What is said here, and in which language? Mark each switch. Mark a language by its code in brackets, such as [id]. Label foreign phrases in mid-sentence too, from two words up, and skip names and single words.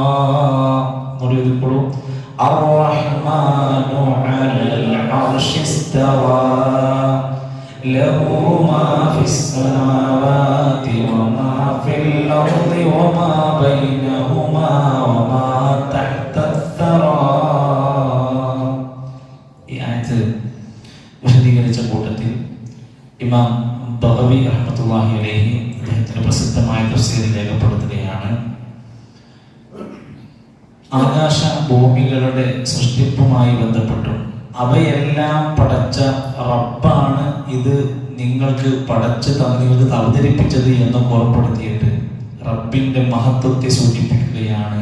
[ar] نريد القلوب. الرحمن على العرش استوى. له ما في السماوات وما في الأرض وما بينهما وما تحت الثرى. [ml] ഈ ആയത്ത് വിശദീകരിച്ച കൂട്ടത്തിൽ ഇമാം ബഗവി [ar] رحمة الله عليه [ml] അദ്ദേഹത്തിന്റെ പ്രസിദ്ധമായ തഫ്സീറിൽ രേഖപ്പെടുത്തുകയാണ്, ആകാശ ഭൂമികളുടെ സൃഷ്ടിപ്പുമായി ബന്ധപ്പെട്ടും അവയെല്ലാം പടച്ച റബ്ബാണ് ഇത് നിങ്ങൾക്ക് പടച്ച് നിങ്ങൾക്ക് അവതരിപ്പിച്ചത് എന്ന് ഓർമ്മപ്പെടുത്തിയിട്ട് റബ്ബിന്റെ മഹത്വത്തെ സൂചിപ്പിക്കുകയാണ്.